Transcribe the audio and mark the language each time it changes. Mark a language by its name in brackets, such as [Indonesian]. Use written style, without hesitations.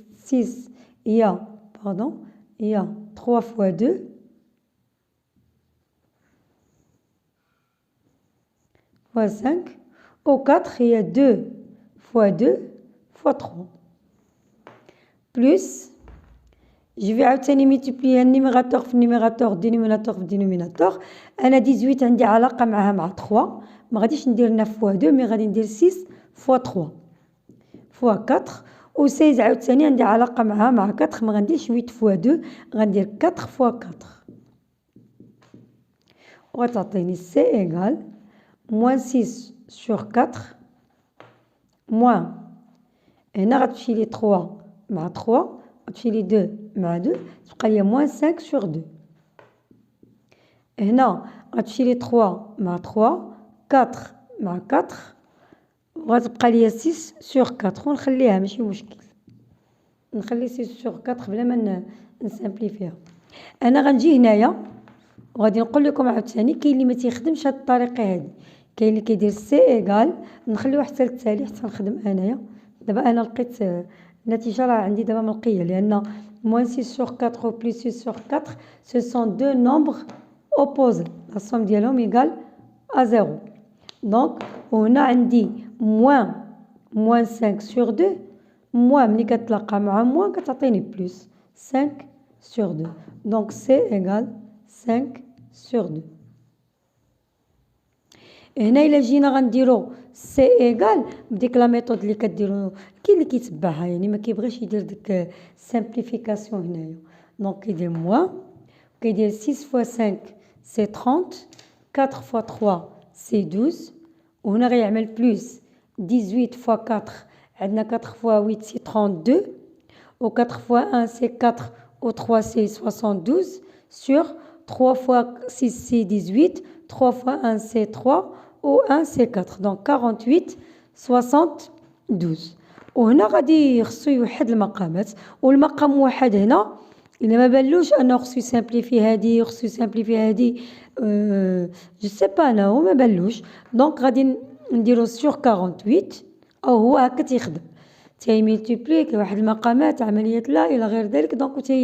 [Arabic] 6 هي [French] 3 fois 2 fois 5 au 4 [Arabic] هي [French] 2 fois 2 fois 3 plus je vais [Arabic] عاوتاني multiplier النيميراتور في النيميراتور الدينوميناتور في الدينوميناتور. انا 18 عندي علاقة معها مع 3 ما غاديش ندير 9 fois 2 مي غادي ندير 6 fois 3 fois 4 و 16 عاوتاني عندي علاقة معها مع 4 ما غنديرش 8 fois 2 غندير 4 fois 4 وغتعطيني [French] C égale moins 6 sur 4 moins [Arabic] هنا غتمشي لي 3 مع 3 غتمشي لي 2 مع 2 تبقى لي moins 5 sur 2 هنا غتمشي لي 3 مع 3 4 مع 4 وغتبقى لي 6 sur 4 ونخليها ماشي مشكل نخلي 6 sur 4 بلا ما نسامبليفيها. انا غنجي هنايا وغادي نقول لكم عاوتاني كاين اللي ما تيخدمش هاد الطريقه هادي كاين اللي كيدير سي ايغال نخليوه حتى للتالي حتى نخدم انايا. دابا انا لقيت النتيجه راه عندي دابا ملقيه لان [French] moins 6 sur 4 ou plus 6 sur 4 ce sont deux nombres opposés [Arabic] la somme ديالهم [French] égale à 0. [Arabic] donc هنا عندي moins 5 sur 2 moins ملي كتلاقى مع موان كتعطيني بلس 5 sur 2 [French] donc c'est égal 5 sur 2. [Arabic] هنا الا جينا غنديرو سي ايغال بديك لا ميثود اللي كديرو كاين اللي كيتبعها يعني ما كيبغيش يدير ديك سامبليفيكاسيون هنايا. دونك كيدير موان كيدير [French] 6 fois 5 c'est 30 4 fois 3 c'est 12. [Arabic] وهنا غيعمل بلوس 18 fois 4 عندنا [French] 4 fois 8 c'est 32. و 4 fois 1 c'est 4 [Arabic] و 3 [French] c'est 72 sur 3 fois 6 c'est 18, 3 fois 1 c'est 3 و 1 c'est 4 donc 48 72. [Arabic] وهنا غادي خصو يوحد المقامات والمقام واحد هنا إلا ما بانلوش أنه خصو يسامبليفي هادي وخصو يسامبليفي هادي جو سي با أنا هو ما بانلوش دونك غادي نديرو سور 48 أو هو هكا تيخدم تيميلتيبلي واحد المقامات عمليات لا إلى غير ذلك دونك